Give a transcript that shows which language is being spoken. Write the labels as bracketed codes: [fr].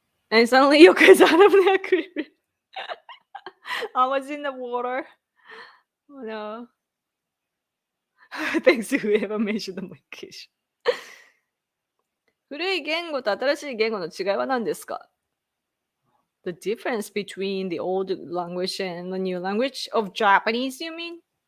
[en] And suddenly you guys out of the aquarium. I was in the water. Oh no. Thanks to whoever mentioned the location. [ja] 古い言語と新しい言語の違いは何ですか? [en] The difference between the old language and the new language of Japanese, you mean?